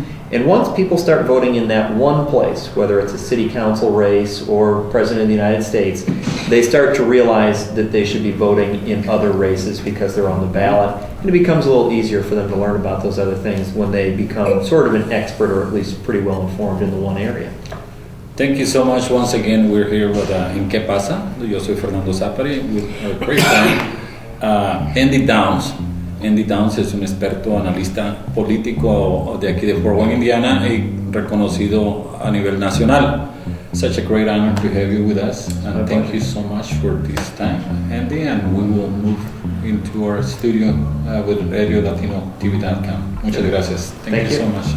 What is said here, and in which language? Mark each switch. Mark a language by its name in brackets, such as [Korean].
[English] And once people start voting in that one place, whether it's a city council race or president of the United States, they start to realize that they should be voting in other races because they're on the ballot. And it becomes a little easier for them to learn about those other things when they become sort of an expert or at least pretty well informed in the one area. Thank you so much once again. We're here with in Ké Pasa. [Spanish] Yo soy [English] Fernando Zapari with our great friend Andy Downs. [Spanish] Andy Downs es un experto analista político de aquí de Fort Wayne, Indiana, y reconocido a nivel nacional. [English] Such a great honor to have you with us, and thank you so much for this time, Andy, and we will move into our studio with RadioLatinoTV.com. [Spanish] Muchas gracias. [English] Thank you so much.